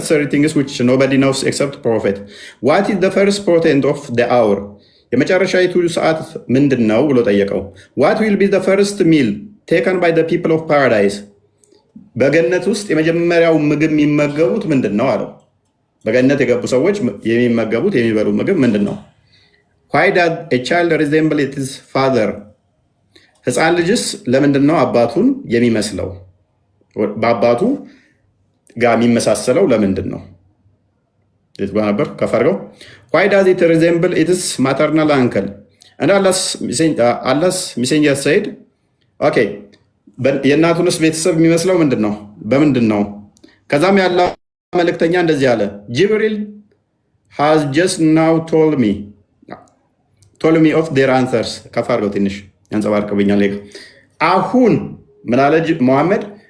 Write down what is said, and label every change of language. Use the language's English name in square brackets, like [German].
[English] 30 things which nobody knows except prophet. What is the first portent of the hour? [Amharic] የመጨረሻይቱ ሰዓት ምንድን ነው ብሎ ጠየቀው። [English] What will be the first meal taken by the people of paradise? [Amharic] በገነት ውስጥ የመጀመሪያው ምግብ የሚመገቡት ምንድን ነው አለው። በገነት የገቡ ሰዎች የሚመገቡት የሚበሉት ምግብ ምንድን ነው? [English] Why does a child resemble its father? [Amharic] ህፃን ልጅስ ለምንድን ነው አባቱን የሚመስለው? በአባቱ ጋር የሚመሳሰለው ለምንድን ነው? ነበር ከፈርገው [English] Why does it resemble its maternal uncle? And Allah's messenger said, okay, [Amharic] የእናቱንስ ቤተሰብ የሚመስለው ምንድን ነው? በምንድን ነው? ከዛም ያለ መልእክተኛ እንደዚህ አለ፣ ጅብሪል [English] has just now told me of their answers። [Amharic] ከፈርገው ትንሽ ያንጸባርቅብኛል። አሁን ምን አለ መሐመድ?